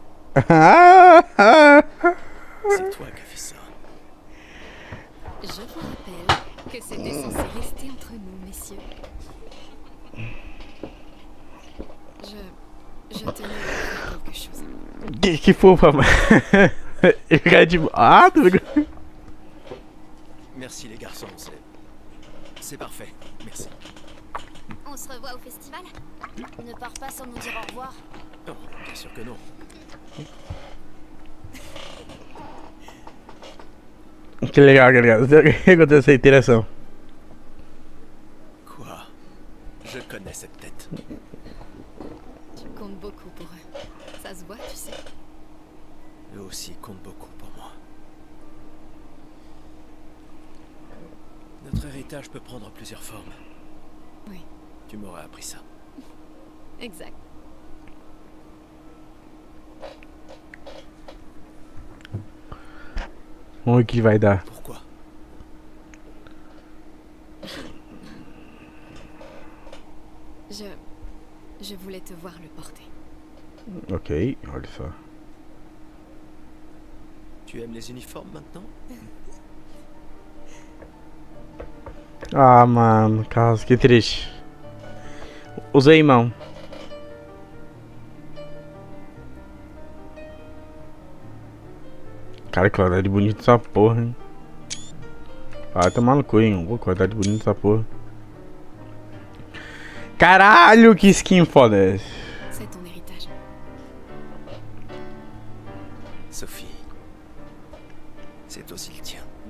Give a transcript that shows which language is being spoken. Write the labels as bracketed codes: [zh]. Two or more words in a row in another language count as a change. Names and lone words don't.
[fr] C'est toi qui as fait ça. Je vous rappelle que c'était censé rester entre nous, messieurs. Je tenais à faire quelque chose. [pt] Que fofa, mano. Ele fica tipo. Ah, tudo bem. [fr] Merci les garçons, c'est parfait. Merci. On se revoit au festival? Ne pars pas sans nous dire au revoir. Non, bien sûr que non. [pt] Que legal, galera. Gostei dessa interação. [fr] Quoi? Je connais cette tête. Tu comptes beaucoup pour eux. Ça se voit, tu sais. Eux aussi comptent beaucoup pour moi. Notre héritage peut prendre plusieurs formes. Oui, Tu m'aurais appris ça. exact. [pt] Vamos ver o que vai dar. [fr] Pourquoi? Je voulais te voir le porter. [pt] Ok, olha só. [fr] Tu aimes les uniformes maintenant? [pt] Ah, mano, Carlos, que triste. Usei mão. Cara, que qualidade bonita essa porra, hein. Vai tomar no cu, hein. Pô, qualidade bonita essa porra. Caralho, que skin foda é essa? [fr] C'est ton héritage. Sophie, c'est aussi le tien.